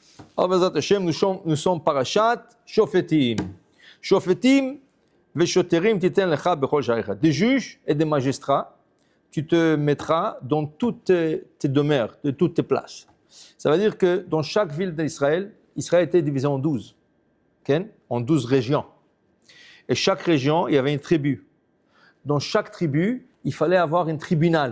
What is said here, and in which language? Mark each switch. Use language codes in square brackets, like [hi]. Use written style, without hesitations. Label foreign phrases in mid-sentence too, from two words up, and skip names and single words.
[fr] Alors, [he] בעזרת השם, [fr] nous sommes parashat Shofetim. [he] שופטים ושוטרים תתן לך בכל שעריך. [fr] Des juges et des magistrats, tu te mettras dans toutes tes demeures, de toutes tes places. Ça veut dire que dans chaque ville d'Israël, Israël était divisé en 12, okay? En 12 régions. Et chaque région, il y avait une tribu. Dans chaque tribu, il fallait avoir un tribunal.